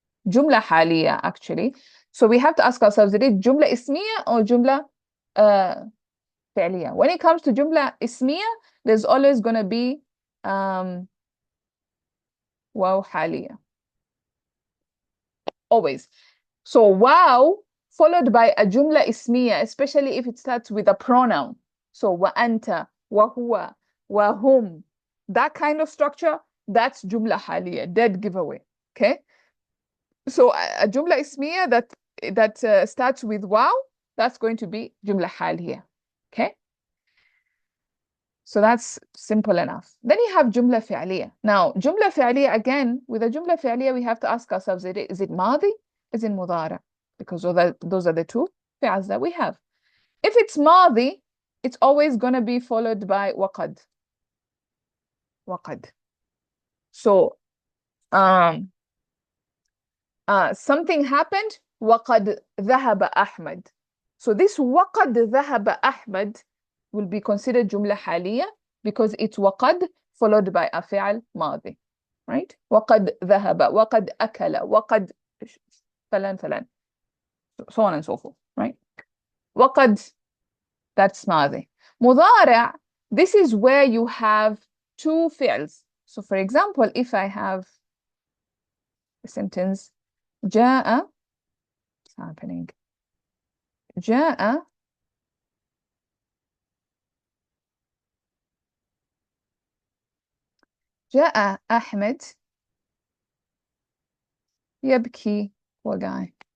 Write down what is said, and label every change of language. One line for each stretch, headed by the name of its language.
English: Jumla حالية actually. So we have to ask ourselves, is it جملة اسمية or جملة فعلية? When it comes to جملة اسمية, there's always going to be واو حالية. Always. So wow followed by a jumla ismiya, especially if it starts with a pronoun. So
Arabic: وأنت, وهو, وهم.
English: That kind of structure, that's jumla حالية, dead giveaway. Okay? So a jumla ismiya that starts with wow, that's going to be jumla حالية. Okay? So that's simple enough. Then you have jumla fi'liya. Now, jumla fi'liya, again, with a jumla fi'liya, we have to ask ourselves, is it madi? Is it mudara? Because those are the two fi'als that we have. If it's madi, it's always going to be followed by waqad. Waqad. So, something happened,
Arabic: وقد ذهب أحمد.
English: So this
Arabic: وقد ذهب أحمد
English: will be considered jumla حالية because it's وقد followed by a فعل ماضي, right?
Arabic: وقد ذهب, وقد أكل, وقد فلان فلان,
English: so on and so forth, right? وقد, that's ماضي. مضارع, this is where you have two fi'ls. So for example, if I have a sentence, جاء, what's happening?
Arabic: جاء أحمد يبكي وقاعد.